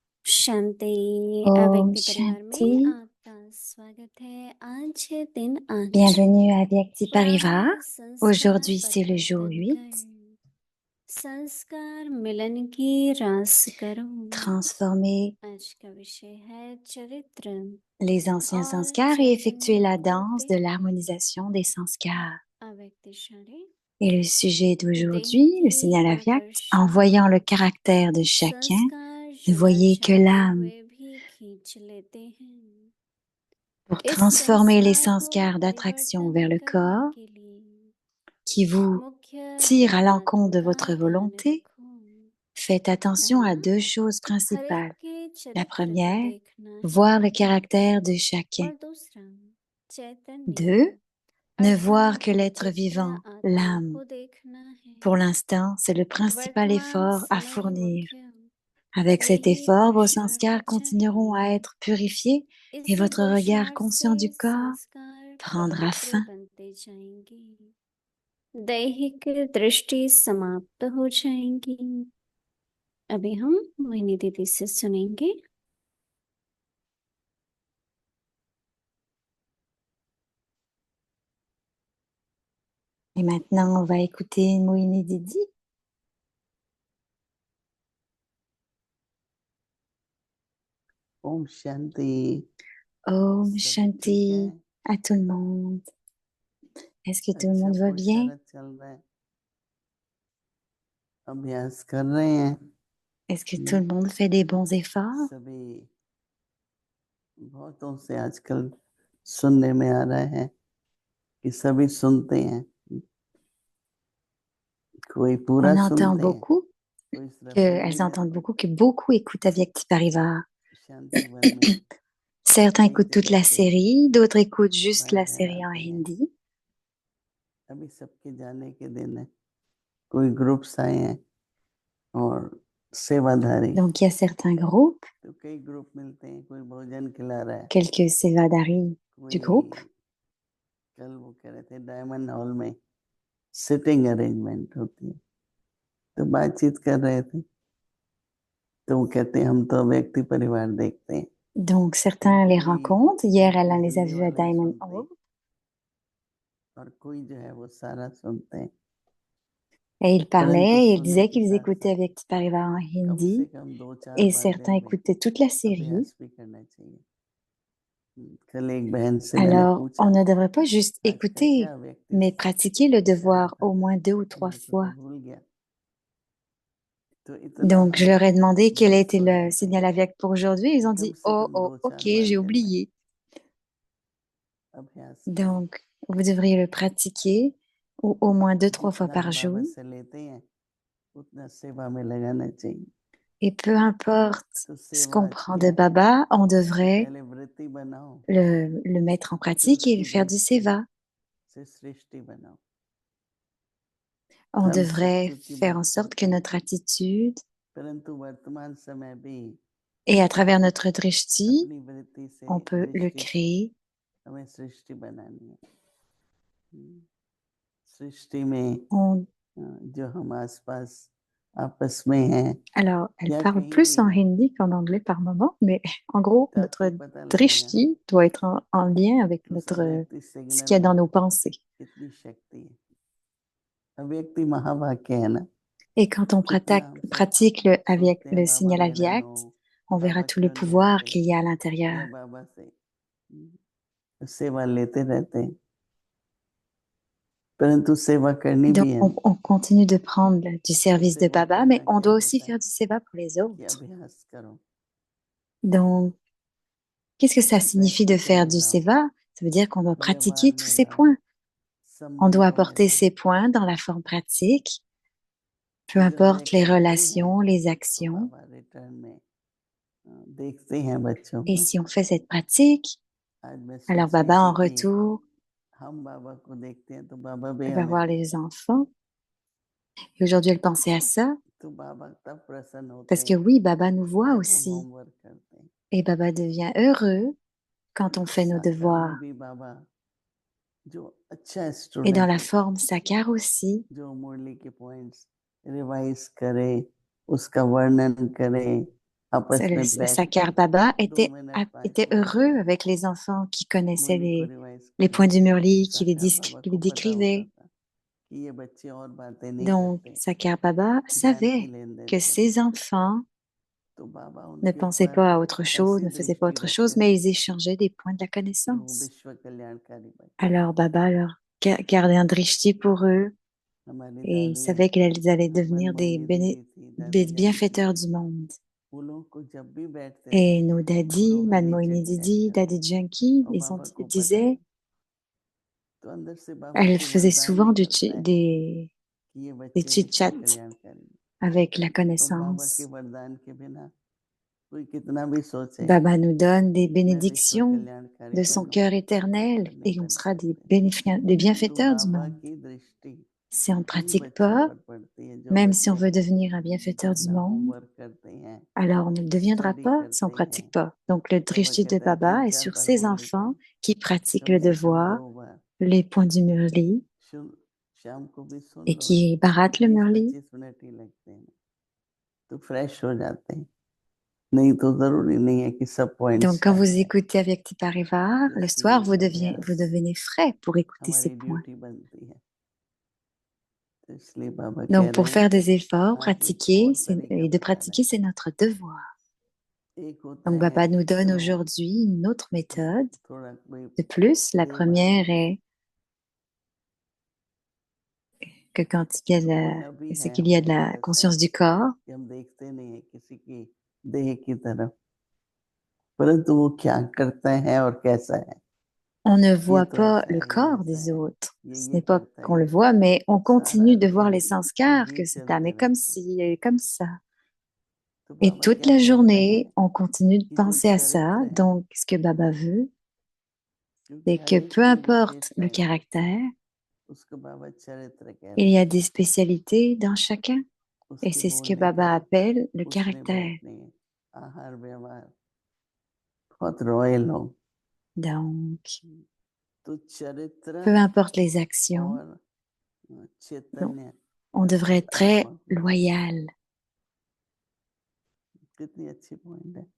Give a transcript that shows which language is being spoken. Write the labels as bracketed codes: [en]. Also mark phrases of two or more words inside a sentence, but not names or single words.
[hi] शांति Om व्यक्ति परिवार में Shanti. आपका स्वागत है। आज है दिन 8 [fr] Bienvenue à Vyakti Parivar. [hi] प्रारंभ संस्कार [fr] Aujourd'hui, c'est le jour [hi] परिवर्तन [fr] 8. [hi] कर संस्कार मिलन की रास करो। [fr] Transformer [hi] आज का विषय है चरित्र [fr] les anciens [hi] और [fr] sanskars et effectuer [hi] चैतन्य [fr] la danse de [hi] भक्ति [fr] l'harmonisation des sanskars. [hi] अव्यक्तिशाली [fr] Et le sujet [hi] देह [fr] d'aujourd'hui, le [hi] की [fr] signal Avyak, en [hi] आकर्षण [fr] voyant le caractère de chacun, [hi] संस्कार [fr] ne [hi] जुड़ना [fr] voyez que [hi] चाहते [fr] l'âme. [hi] हुए भी खींच लेते हैं। [fr] Pour [hi] इस [fr] transformer les [hi] संस्कार को [fr] sanskars d'attraction [hi] परिवर्तन [fr] vers le [hi] करने [fr] corps [hi] के लिए [fr] qui vous [hi] मुख्य [fr] tirent à [hi] बातों [fr] l'encontre de [hi] का [fr] votre [hi] ध्यान [fr] volonté, [hi] रखो। [fr] faites attention à [hi] पहला, [fr] deux choses [hi] हर एक [fr] principales. [hi] के [fr] La [hi] चरित्र को [fr] première, [hi] देखना [fr] voir [hi] है [fr] le caractère de chacun. [hi] और दूसरा चैतन्य [fr] 2. Ne voir [hi] अर्थात [fr] que l'être [hi] विचित्र [fr] vivant, [hi] आत्मा [fr] l'âme. [hi] को देखना है। [fr] Pour l'instant, c'est le principal [hi] वर्तमान [fr] effort à [hi] समय [fr] fournir. [hi] मुख्य [fr] Avec cet [hi] यही [fr] effort, vos sanskars [hi] पुरुषार्थ [fr] continueront à [hi] चाहिए। [fr] être purifiés et [hi] इसी [fr] votre regard [hi] पुरुषार्थ [fr] conscient du [hi] से [fr] corps [hi] संस्कार [fr] prendra [hi] पवित्र [fr] fin. [hi] बनते जाएंगे, दैहिक दृष्टि समाप्त हो जाएंगी। अभी हम मोहिनी दीदी से सुनेंगे। [fr] Et maintenant, on va écouter Moini Didi. [hi] ॐ शांति. Om सब ठीक Shanti है? [fr] à tout le monde. Est-ce que tout le [hi] अच्छा [fr] monde va bien? [hi] पुरुषार्थ चल रहा है, अभ्यास कर रहे हैं [fr] Est-ce que tout le monde fait des bons efforts? [hi] सभी। बहुतों से आजकल सुनने में आ रहा है कि सभी सुनते हैं, कोई पूरा [fr] On entend [hi] सुनते हैं, [fr] beaucoup, [hi] कोई सिर्फ बोल [fr] elles [hi] ही [fr] entendent [hi] जाते [fr] beaucoup que beaucoup écoutent Avyakti Parivar. [hi] शांति वन में [fr] Certains [hi] कई [fr] écoutent toute [hi] जगह [fr] la [hi] से [fr] série, d'autres écoutent juste [hi] भाई [fr] la [hi] बहन [fr] série en [hi] आते हैं। [fr] hindi. [hi] अभी सबके जाने के दिन है, कोई ग्रुप्स आए हैं और सेवाधारी, [fr] Donc il y a certains groupes, [hi] तो कई ग्रुप मिलते हैं, कोई भोजन खिला रहा है, [fr] quelques sévadaris du groupe. [hi] कल वो कह रहे थे डायमंड हॉल में [en] sitting arrangement [hi] होती है, तो बातचीत कर रहे थे, तो वो कहते हैं हम तो व्यक्ति परिवार देखते हैं। [fr] Donc certains les rencontrent. Hier, elle les a [hi] हिंदी [fr] vus à [hi] वाले [fr] Diamond [hi] सुनते [fr] Hall. [hi] और कोई जो है वो सारा सुनते हैं, [fr] Et ils [hi] परंतु [fr] parlaient et ils [hi] सुनने [fr] disaient [hi] के [fr] qu'ils [hi] साथ [fr] écoutaient [hi] साथ [fr] Avyakti Parivar en [hi] कम से [fr] hindi. [hi] कम 2-4 [fr] Et [hi] बार [fr] certains [hi] दिन में [fr] écoutaient toute la série. [hi] अभ्यास भी करना चाहिए। कल एक बहन से मैंने [fr] Alors, [hi] पूछा [fr] on ne devrait pas juste [hi] आज का [fr] écouter, [hi] क्या व्यक्ति [fr] mais pratiquer le [hi] कर रहा [fr] devoir [hi] था, [fr] au moins 2 ou 3 [hi] मेरे को [fr] fois. [hi] तो भूल गया। तो इतना [fr] Donc, je leur ai demandé quel [hi] व्यस्त [fr] était [hi] हो [fr] le [hi] जाते [fr] signal [hi] हैं [fr] Avyak pour aujourd'hui. Ils ont [hi] कम [fr] dit, [hi] से [fr] oh, [hi] कम [fr] oh, [hi] 2-4 [fr] ok, [hi] बार [fr] j'ai [hi] दिन में [fr] oublié. [hi] अभ्यास करें। [fr] Donc, vous devriez le pratiquer ou au moins 2-3 fois [hi] जितना [fr] par [hi] बाबा [fr] jour. [hi] से लेते हैं उतना सेवा में लगाना चाहिए। [fr] Et peu importe [hi] तो [fr] ce [hi] सेवा [fr] qu'on [hi] अच्छी [fr] prend de [hi] है, [fr] Baba, on [hi] उसकी [fr] devrait [hi] पहले वृत्ति बनाओ, [fr] le mettre en [hi] फिर [fr] pratique et [hi] उसकी [fr] le faire du [hi] दृष्टि [fr] seva. [hi] से सृष्टि बनाओ। [fr] On [hi] हम सब [fr] devrait [hi] चूंकि [fr] faire en [hi] बात [fr] sorte que [hi] करते हैं, [fr] notre attitude [hi] परंतु वर्तमान समय भी [fr] et à travers notre drishti, [hi] अपनी वृत्ति से [fr] on peut le [hi] दृष्टि से [fr] créer. [hi] हमें सृष्टि बनानी है। सृष्टि में [fr] On- [hi] जो हम आसपास आपस में हैं [fr] Alors, elle [hi] या [fr] parle [hi] कहीं [fr] plus [hi] भी [fr] en [hi] हैं, [fr] hindi qu'en anglais par moment, mais en gros, [hi] तो [fr] notre [hi] आपको पता लगेगा [fr] drishti doit être en lien avec [hi] उस [fr] notre, [hi] अव्यक्ति [fr] ce qu'il [hi] सिग्नल [fr] y a dans [hi] में [fr] nos pensées. [hi] कितनी शक्ति है। अव्यक्ति महावाक्य है ना, [fr] Et quand on [hi] कितना हम सब [fr] pratique [hi] सोचते हैं [fr] le [hi] बाबा [fr] signal [hi] मेरा [fr] Avyakt, [hi] नो, [fr] on verra [hi] बाबा [fr] tous les [hi] क्यों नहीं [fr] pouvoirs [hi] आते, [fr] qu'il y a à [hi] या [fr] l'intérieur. [hi] बाबा से सेवा लेते रहते हैं, परंतु सेवा करनी [fr] Donc, [hi] भी है [fr] on continue de prendre du [hi] तो [fr] service de [hi] सेवा [fr] Baba, mais [hi] करना [fr] on [hi] क्या [fr] doit aussi [hi] होता है [fr] faire du seva pour les [hi] कि [fr] autres. [hi] अभ्यास करो, [fr] Donc, qu'est-ce que ça signifie de faire du [hi] प्रैक्टिकली लाओ, [fr] seva? Ça veut dire qu'on doit pratiquer [hi] व्यवहार [fr] tous [hi] में [fr] ces [hi] लाओ, [fr] points. On doit [hi] संबंधों में [fr] apporter [hi] लाओ। [fr] ces points dans la forme pratique, peu [hi] तो जब [fr] importe les [hi] हमें करते हैं [fr] relations, les [hi] तो [fr] actions. [hi] बाबा रिटर्न में देखते हैं बच्चों [fr] Et [hi] को। [fr] si on fait cette pratique, [hi] आज मैं [fr] alors [hi] सोच रही [fr] Baba, en [hi] थी कि [fr] retour, [hi] हम बाबा को देखते हैं तो बाबा भी [fr] elle va [hi] हमें [fr] voir les enfants. Et aujourd'hui, elle pensait à ça, [hi] तो बाबा तब प्रसन्न होते [fr] parce que [hi] हैं [fr] oui, Baba nous voit [hi] जब हम [fr] aussi. [hi] होमवर्क करते हैं। [fr] Et Baba devient heureux quand on fait nos [hi] साकार में [fr] devoirs. [hi] भी बाबा जो अच्छा [fr] Et dans [hi] स्टूडेंट [fr] la [hi] होता है, [fr] forme Sakar aussi, [hi] जो मुरली के पॉइंट्स रिवाइज करे, उसका वर्णन करे, आपस में बैठ [fr] Sakar [hi] के [fr] Baba [hi] 2 [fr] était, [hi] मिनट 5 [fr] était [hi] मिनट [fr] heureux avec les enfants qui connaissaient [hi] मुरली को रिवाइज [fr] les points [hi] करते [fr] du Murli, qui [hi] साकार बाबा [fr] qui les [hi] को पता होता [fr] décrivaient. [hi] था कि ये बच्चे और बातें नहीं [fr] Donc, [hi] करते, [fr] Sakar Baba [hi] ज्ञान की [fr] savait [hi] लेन देन [fr] que [hi] करते, [fr] ces enfants [hi] तो बाबा [fr] ne [hi] उनके [fr] pensaient [hi] ऊपर [fr] pas à autre chose, [hi] ऐसी [fr] ne faisaient pas [hi] दृष्टि [fr] autre chose, [hi] रखते [fr] mais [hi] थे [fr] ils échangeaient des points de la [hi] कि वो [fr] connaissance. [hi] विश्व कल्याणकारी बच्चे, [fr] Alors Baba leur gardait un drishti pour eux [hi] हमारी [fr] et il [hi] दादी [fr] savait qu'ils allaient devenir des [hi] मनमोहिनी दीदी थी, दादी जान [fr] bienfaiteurs du monde. [hi] वो लोग को जब भी बैठते थे [fr] Et nos daddies, [hi] रोहिणी [fr] Mademoiselle [hi] चढ़ [fr] Didi, [hi] जाता था [fr] Daddy Junkie, [hi] और बाबा को पता [fr] disaient, [hi] था, तो अंदर से बाबा [fr] elles [hi] कोई [fr] faisaient [hi] वरदान [fr] souvent [hi] निकलता है कि ये [fr] des [hi] बच्चे विश्व [fr] chit-chats [hi] कल्याणकारी, [fr] avec la [hi] और बाबा के [fr] connaissance. [hi] वरदान के बिना कोई कितना भी सोचे [fr] Baba nous donne des [hi] मैं विश्व [fr] bénédictions [hi] कल्याणकारी [fr] de son cœur [hi] बनूं, [fr] éternel [hi] पर नहीं [fr] et on [hi] बन [fr] sera des, [hi] सकते। [fr] des [hi] तो [fr] bienfaiteurs du [hi] बाबा [fr] monde. [hi] की दृष्टि [fr] Si on ne [hi] उन्हीं [fr] pratique [hi] बच्चों [fr] pas, [hi] पर पड़ती है जो [fr] même si on [hi] बच्चे [fr] veut devenir un bienfaiteur du [hi] अपना [fr] monde, [hi] होमवर्क करते हैं, [fr] alors on ne le deviendra [hi] स्टडी [fr] pas si on [hi] करते [fr] ne [hi] हैं। [fr] pratique pas. Donc le [hi] बाबा [fr] drishti de [hi] कहते हैं [fr] Baba est [hi] 3-4 [fr] sur [hi] बार [fr] ces [hi] बोलने पर [fr] enfants qui pratiquent [hi] कम [fr] le [hi] से कम [fr] devoir, [hi] 2 बार [fr] les points du Murli, [hi] सुन, शाम को भी सुन [fr] et [hi] लो, [fr] qui baratent le Murli. [hi] 20-25 मिनट ही लगते हैं, तो फ्रेश हो जाते हैं, नहीं तो जरूरी नहीं है कि सब पॉइंट्स [fr] Donc, quand [hi] याद [fr] vous [hi] रहे। [fr] écoutez avec Tiparivar, [hi] तो [fr] le soir, [hi] इसलिए [fr] vous [hi] अभ्यास [fr] devenez frais pour écouter ces [hi] हमारी [fr] points. [hi] ड्यूटी बनती है, तो इसलिए बाबा कह [fr] Donc, [hi] रहे [fr] pour [hi] हैं [fr] faire des efforts, [hi] आज एक [fr] pratiquer, [hi] और तरीका [fr] et de [hi] बता रहे [fr] pratiquer, c'est notre devoir. [hi] हैं। एक होता [fr] Donc, [hi] है [fr] Baba nous donne [hi] स्लो, [fr] aujourd'hui une autre méthode. [hi] थोड़ा कोई [fr] De plus, la [hi] देर बाद [fr] première [hi] बोले [fr] est que quand il y a [hi] तो कोई अभी [fr] c'est [hi] है [fr] qu'il y a de [hi] हमारे [fr] la [hi] अंदर ऐसा [fr] conscience du corps, [hi] कि हम देखते नहीं है किसी की देह की तरफ, परंतु वो क्या करता है और कैसा है, [fr] on ne [hi] ये [fr] voit [hi] तो [fr] pas [hi] ऐसा [fr] le [hi] है, ये [fr] corps [hi] ऐसा [fr] des [hi] है, [fr] autres. Ce [hi] ये [fr] n'est pas [hi] करता [fr] qu'on [hi] है, [fr] le [hi] ये [fr] voit, mais on [hi] सारा [fr] continue de voir [hi] दिन [fr] les sanskars, [hi] यही [fr] que cette âme [hi] चलते [fr] est comme [hi] रहता है। [fr] ci, elle est comme ça. [hi] तो [fr] Et [hi] बाबा [fr] toute [hi] क्या [fr] la [hi] कहते हैं [fr] journée, on continue de [hi] कि जो [fr] penser à ça. [hi] चरित्र है, [fr] Donc, ce que Baba veut, [hi] क्योंकि [fr] c'est [hi] हर [fr] que [hi] एक [fr] peu [hi] की [fr] importe le [hi] विशेषताएं होती हैं, [fr] caractère, [hi] उसको बाबा चरित्र कह [fr] il [hi] रहे [fr] y [hi] हैं, [fr] a des spécialités dans chacun. Et [hi] उसके [fr] c'est ce que [hi] बोलने का, [fr] Baba appelle le [hi] उठने [fr] caractère. [hi] बैठने, आहार व्यवहार बहुत रॉयल हो, [fr] Donc, [hi] तो चरित्र [fr] peu importe les actions, [hi] और [fr] donc, [hi] चैतन्य [fr] on devrait [hi] अर्थात [fr] être très [hi] आत्मा को देख, [fr] loyal. [hi] कितनी अच्छी पॉइंट है।